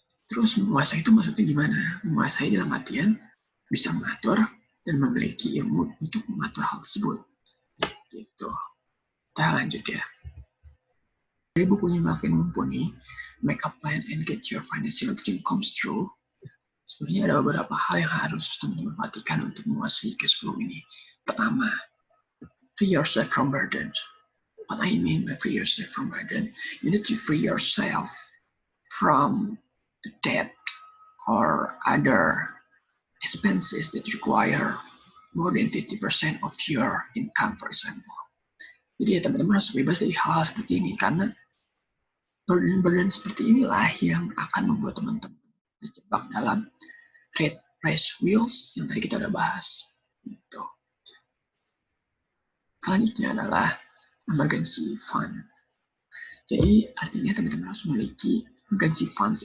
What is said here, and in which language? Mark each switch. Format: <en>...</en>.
<id>Terus menguasai itu maksudnya gimana? Menguasai dalam artian bisa mengatur dan memiliki ilmu untuk mengatur hal tersebut. Gitu. Kita lanjut ya. Dari bukunya Melvin Mumpuni, Make a Plan and Get Your Financial Dream Comes True, Sebenarnya ada beberapa hal yang harus teman-teman perhatikan untuk menguasai cash flow ini. Pertama,</id> <en>free yourself from burden. What I mean by free yourself from burden, you need to free yourself from the debt or other expenses that require more than 50% of your income, for example.</en> <id>Jadi ya teman-teman harus bebas dari hal seperti ini, karena burden-burden seperti inilah yang akan membuat teman-teman terjebak dalam red race wheels yang tadi kita udah bahas. Gitu. Selanjutnya adalah emergency fund. Jadi artinya teman-teman harus memiliki emergency funds.</id>